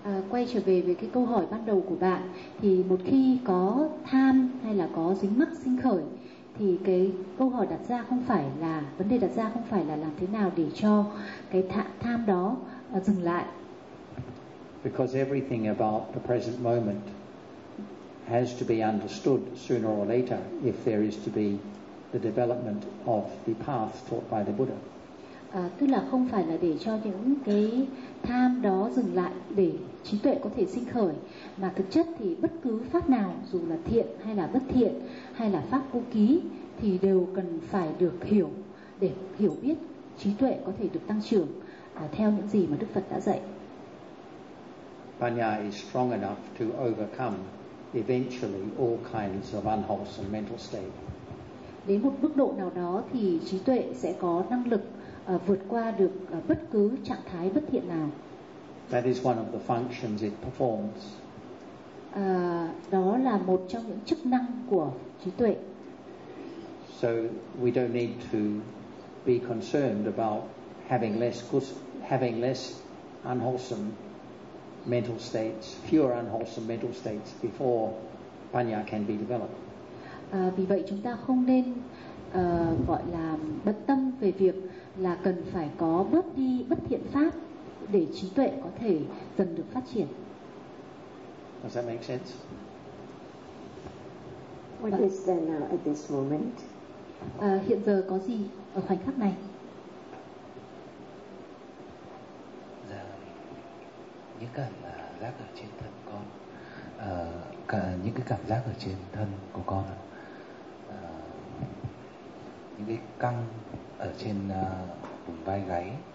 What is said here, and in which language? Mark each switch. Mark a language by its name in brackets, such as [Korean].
[Vietnamese] Quay trở về với cái câu hỏi ban đầu của bạn, thì một khi có tham hay là có dính mắc sinh khởi, thì cái câu hỏi đặt ra không phải là, vấn đề đặt ra không phải là làm thế nào để cho cái tham đó dừng lại. [English] Because everything about the present moment has to be understood sooner or later if there is to be the development of the path taught by the Buddha. [Vietnamese] Tức là không phải là để cho những cái tham đó dừng lại để trí tuệ có thể sinh khởi, mà thực chất thì bất cứ pháp nào, dù là thiện hay là bất thiện hay là pháp vô ký, thì đều cần phải được hiểu để hiểu biết trí tuệ có thể được tăng trưởng theo những gì mà Đức Phật đã dạy. [English] Panya is strong enough to overcome eventually all kinds of unwholesome mental state. [Vietnamese] Đến một mức độ nào đó thì trí tuệ sẽ có năng lực vượt qua được bất cứ trạng thái bất thiện nào. [English] That is one of the functions it performs. [Vietnamese] Đó là một trong những chức năng của trí tuệ. [English] So we don't need to be concerned about having less unwholesome mental states, fewer unwholesome mental states before Panya can be developed. [Vietnamese] Vì vậy chúng ta không nên gọi là bất tâm về việc là cần phải có bớt đi bất thiện pháp để trí tuệ có thể dần được phát triển. [English] Does that make sense? What is there now at this moment? [Vietnamese] Hiện giờ có gì ở khoảnh khắc này? Dạ, những cảm giác ở trên thân con, cả những cái cảm giác ở trên thân của con, những cái căng ở trên vùng vai gáy.